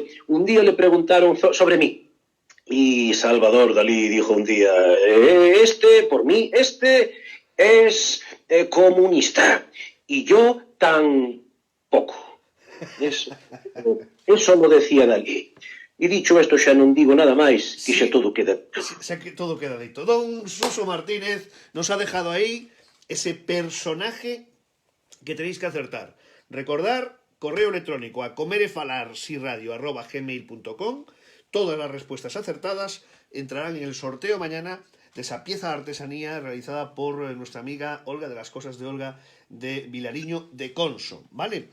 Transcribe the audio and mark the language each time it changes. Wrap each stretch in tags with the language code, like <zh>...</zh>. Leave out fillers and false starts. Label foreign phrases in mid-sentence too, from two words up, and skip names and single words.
<es>Un día le preguntaron sobre mí y Salvador Dalí dijo un día, por mí, es comunista y yo tan poco. Eso lo decía Dalí.</es> <gl>E dicho isto xa non digo nada máis, que xa todo queda. Sé que todo queda dito.</gl> <es>Don Suso Martínez nos ha dejado ahí ese personaje que tenéis que acertar. Recordar, correo electrónico a comerefalarsiradio@gmail.com. Todas las respuestas acertadas entrarán en el sorteo mañana de esa pieza de artesanía realizada por nuestra amiga Olga, de las cosas de Olga, de Vilariño de Conso, ¿vale?</es>